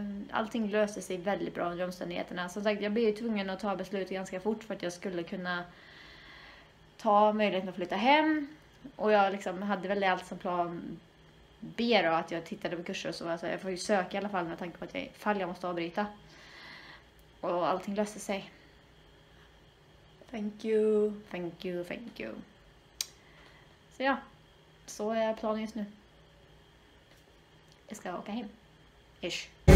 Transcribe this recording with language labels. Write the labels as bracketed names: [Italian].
[Swedish] Allting löser sig väldigt bra under omständigheterna. Som sagt, jag blev ju tvungen att ta beslut ganska fort för att jag skulle kunna ta möjligheten att flytta hem. Och jag liksom hade väl allt som plan B då, att jag tittade på kurser och så. Alltså, jag får ju söka i alla fall med tanke på att jag måste avbryta. Och allting löser sig. [English] Thank you, thank you, thank you. [Swedish] Så ja, så är planen just nu. Jag ska åka hem. Ish.